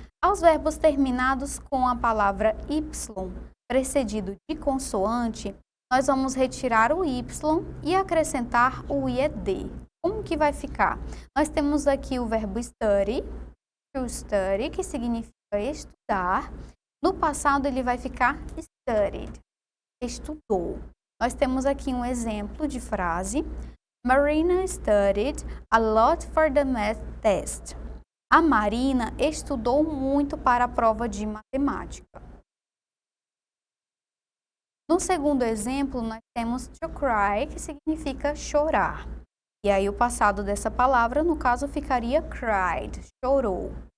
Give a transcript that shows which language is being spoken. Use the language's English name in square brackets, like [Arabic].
[Portuguese] Aos verbos terminados com a palavra y precedido de consoante, nós vamos retirar o y e acrescentar o ied. Como que vai ficar? Nós temos aqui o verbo study, to study, que significa estudar. No passado, ele vai ficar studied, estudou. Nós temos aqui um exemplo de frase. [English] Marina studied a lot for the math test. [Portuguese] A Marina estudou muito para a prova de matemática. No segundo exemplo, nós temos to cry, que significa chorar. E aí o passado dessa palavra, no caso, ficaria cried, chorou.